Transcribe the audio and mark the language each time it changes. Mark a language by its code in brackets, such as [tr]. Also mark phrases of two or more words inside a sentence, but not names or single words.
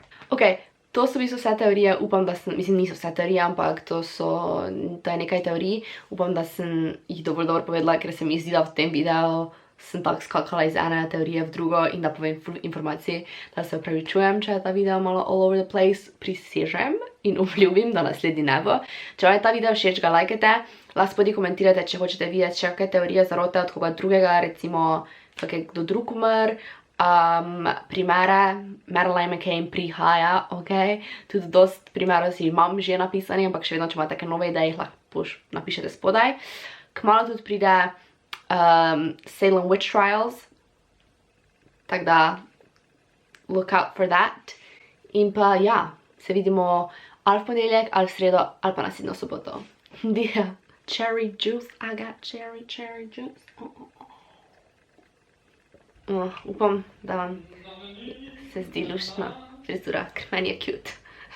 [sl] Ok, to so v bistvu vse teorije, upam, da sem, mislim, niso vse teorije, ampak to je nekaj teorij. Upam, da sem jih dovolj dobro povedala, ker se mi zdi, da v tem videu sem tako skakala iz ene teorije v drugo in da povem ful informacij, da se opravičujem, če je ta video malo [en] all over the place, [sl] prisežem in obljubim, da naslednji ne bo. Če vam je ta video všeč, ga lajkajte, lahko spodaj komentirate, če hočete videti še kakšne teorije zarote od koga drugega, recimo kak je kdo drug umr, primere, Madeleine McCann prihaja, ok, tudi dost primerov si imam že napisani, ampak še vedno, če imate take nove ideje, jih lahko napišete spodaj. Kmalu tudi pride Salem Witch Trials, tako da [en] look out for that. [sl] In pa ja, se vidimo ali v ponedeljek, ali v sredo, ali pa naslednjo soboto. [en] Dia, cherry juice, I got cherry juice. [sl] Upam, da vam se zdi luštna frizura, ker meni je cute.